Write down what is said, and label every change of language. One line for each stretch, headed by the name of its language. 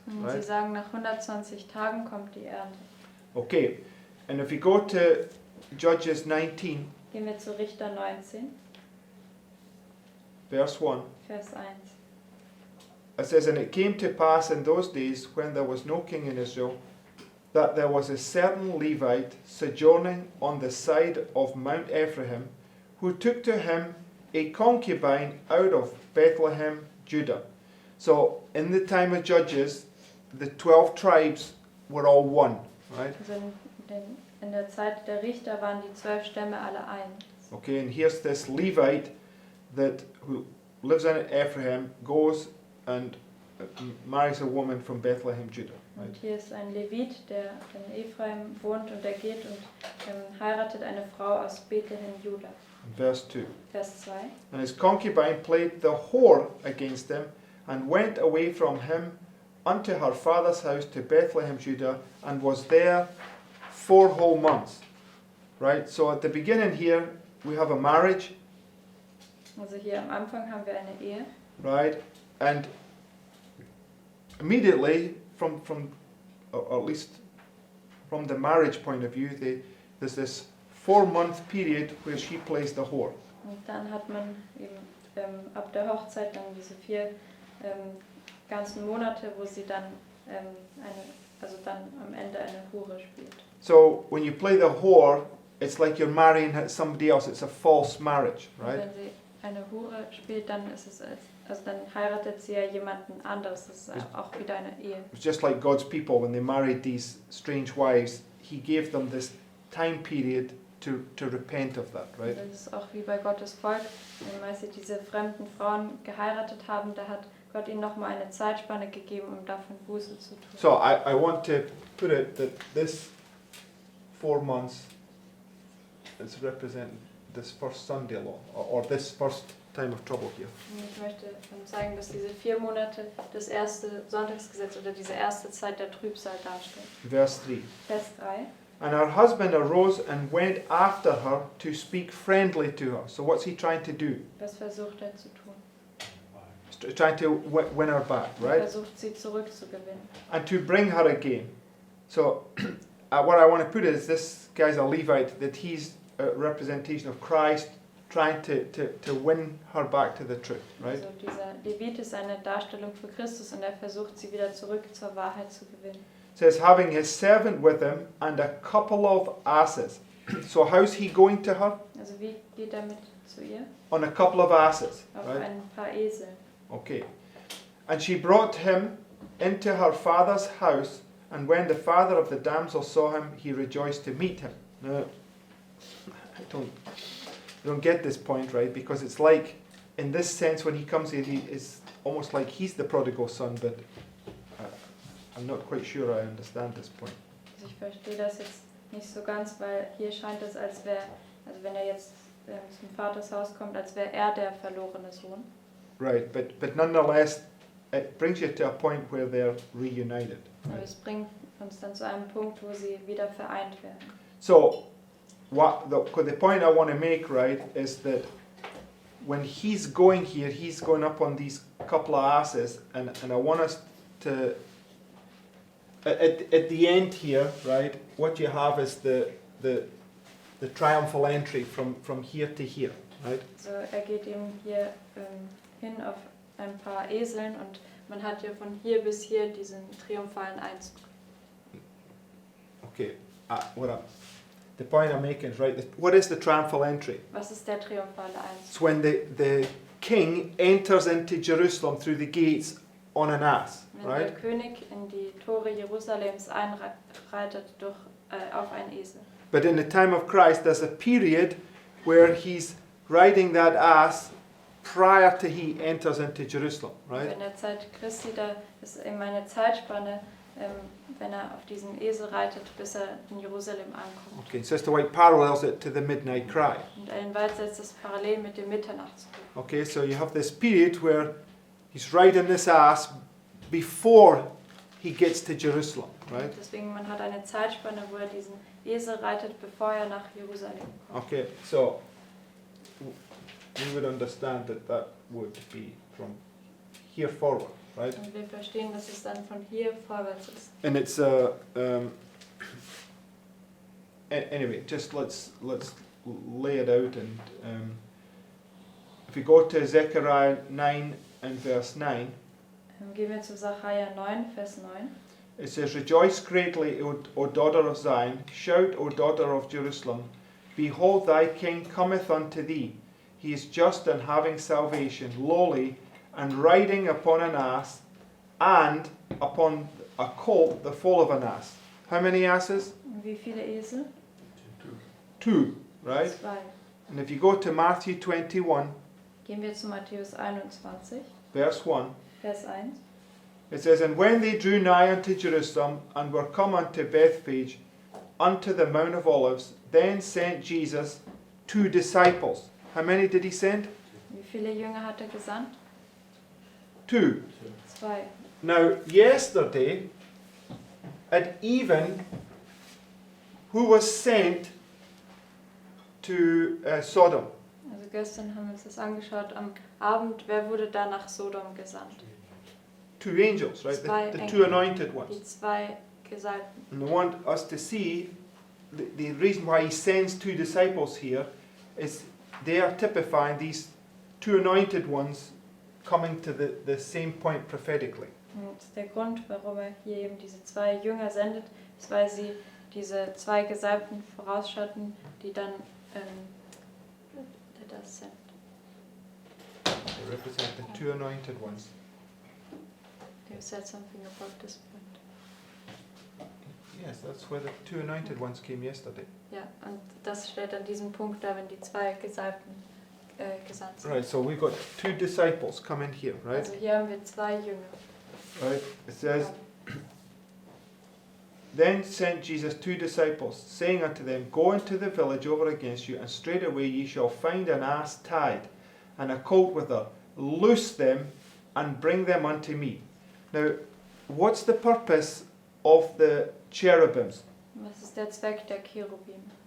German: Und sie
English: right?
German: sagen, nach 120 Tagen kommt die Ernte.
English: Okay, and if you go to Judges 19,
German: Gehen wir zu Richter 19,
English: verse 1.
German: Vers 1.
English: It says, And it came to pass in those days, when there was no king in Israel, that there was a certain Levite sojourning on the side of Mount Ephraim, who took to him a concubine out of Bethlehem, Judah. So, in the time of Judges, the 12 tribes were all one, right?
German: Also in der Zeit der Richter waren die 12 Stämme alle ein.
English: Okay, and here's this Levite who lives in Ephraim, goes and marries a woman from Bethlehem, Judah. Right?
German: Und hier ist ein Levit, der in Ephraim wohnt und der geht und heiratet eine Frau aus Bethlehem, Juda.
English: Verse 2.
German: Vers 2.
English: And his concubine played the whore against him, and went away from him unto her father's house to Bethlehem, Judah, and was there 4 whole months. Right? So at the beginning here, we have a marriage,
German: Also hier am Anfang haben wir eine Ehe.
English: right? And immediately, from or at least from the marriage point of view, there's this 4-month period where she plays the whore.
German: Und dann hat man eben ab der Hochzeit dann diese 4 ganzen Monate, wo sie dann dann am Ende eine Hure spielt.
English: So when you play the whore, it's like you're marrying somebody else. It's a false marriage,
German: Und
English: right?
German: wenn sie eine Hure spielt, dann ist es dann heiratet sie ja jemanden anderes. Das ist auch wieder eine Ehe.
English: It's just like God's people when they married these strange wives. He gave them this time period to repent of that, right?
German: Das ist auch wie bei Gottes Volk. Als sie diese fremden Frauen geheiratet haben, da hat Gott ihnen nochmal eine Zeitspanne gegeben, um davon Buße zu tun.
English: So I want to put it that this 4 months is representing this first Sunday law, or this first time of trouble here.
German: Und ich möchte zeigen, dass diese 4 Monate das erste Sonntagsgesetz oder diese erste Zeit der Trübsal darstellen.
English: Verse 3.
German: Vers 3.
English: And her husband arose and went after her to speak friendly to her. So what's he trying to do?
German: Was versucht er zu tun?
English: Trying to win her back,
German: Er
English: right?
German: versucht sie zurückzugewinnen.
English: And to bring her again. So what I want to put is this guy's a Levite, that he's a representation of Christ trying to win her back to the truth, right?
German: Also dieser Levit ist eine Darstellung für Christus und er versucht sie wieder zurück zur Wahrheit zu gewinnen.
English: It says, having his servant with him and a couple of asses. So how's he going to her?
German: Also wie geht er mit zu ihr?
English: On a couple of asses,
German: Auf
English: right?
German: ein paar Eseln.
English: Okay. And she brought him into her father's house, and when the father of the damsel saw him, he rejoiced to meet him. Now, I don't get this point, right? Because it's like, in this sense, when he comes here, he is almost like he's the prodigal son, but I'm not quite sure I understand this point.
German: Also ich verstehe das jetzt nicht so ganz, weil hier scheint es, als wäre, also wenn er jetzt zum Vaters Haus kommt, als wäre er der verlorene Sohn.
English: Right, but nonetheless, it brings you to a point where they're reunited.
German: Aber
English: Right?
German: es bringt uns dann zu einem Punkt, wo sie wieder vereint werden.
English: So, the point I want to make, right, is that when he's going here, he's going up on these couple of asses, and I want us to, at the end here, right, what you have is the triumphal entry from here to here, right?
German: Also er geht eben hier hin auf ein paar Eseln und man hat ja von hier bis hier diesen triumphalen Einzug.
English: Okay, the point I'm making is, right, what is the triumphal entry?
German: Was ist der triumphale Einzug?
English: It's when the king enters into Jerusalem through the gates on an ass,
German: Wenn
English: right?
German: der König in die Tore Jerusalems einreitet auf einen Esel.
English: But in the time of Christ, there's a period where he's riding that ass prior to he enters into Jerusalem, right?
German: In der Zeit Christi, da ist eben eine Zeitspanne, wenn er auf diesen Esel reitet, bis er in Jerusalem ankommt.
English: Okay, so as to why it parallels it to the midnight cry.
German: Und Ellen White setzt das parallel mit dem Mitternachtsruf.
English: Okay, so you have this period where he's riding this ass before he gets to Jerusalem, right?
German: Und deswegen, man hat eine Zeitspanne, wo er diesen Esel reitet, bevor er nach Jerusalem kommt.
English: Okay, so we would understand that would be from here forward, right?
German: Und wir verstehen, dass es dann von hier vorwärts ist.
English: And it's anyway, just let's lay it out, and if we go to Zechariah 9 and verse 9,
German: Gehen wir zu Sacharja 9, Vers 9.
English: it says, "Rejoice greatly, O daughter of Zion, shout, O daughter of Jerusalem, behold thy king cometh unto thee. He is just and having salvation, lowly, and riding upon an ass, and upon a colt, the foal of an ass." How many asses?
German: Und wie viele Esel?
English: 2, right?
German: 2.
English: And if you go to Matthew 21,
German: Gehen wir zu Matthäus 21,
English: verse 1,
German: Vers 1.
English: it says, "And when they drew nigh unto Jerusalem, and were come unto Bethphage, unto the Mount of Olives, then sent Jesus 2 disciples. How many did he send?
German: Wie viele Jünger hat er gesandt?
English: 2.
German: 2.
English: Now, yesterday, at even, who was sent to Sodom?
German: Also gestern haben wir uns das angeschaut. Am Abend, wer wurde da nach Sodom gesandt?
English: 2 angels, right?
German: Zwei
English: The
German: Engel.
English: 2 anointed
German: Die
English: ones.
German: 2 Gesalbten.
English: And I want us to see the reason why he sends 2 disciples here is they are typifying these 2 anointed ones coming to the same point prophetically.
German: Und der Grund, warum er hier eben diese 2 Jünger sendet, ist, weil sie diese 2 Gesalbten vorausschatten, die dann das sind.
English: They represent the 2 anointed ones. You said something about this point. Yes, that's where the 2 anointed ones came yesterday.
German: Ja, und das steht an diesem Punkt da, wenn die 2 Gesalbten gesandt sind.
English: Right, so we've got 2 disciples coming here, right?
German: Also hier haben wir 2 Jünger.
English: Right, it says, "Then sent Jesus 2 disciples, saying unto them, Go into the village over against you, and straightway ye shall find an ass tied, and a colt with her. Loose them, and bring them unto me." Now, what's the purpose of the cherubims?
German: Was ist der Zweck der Cherubim?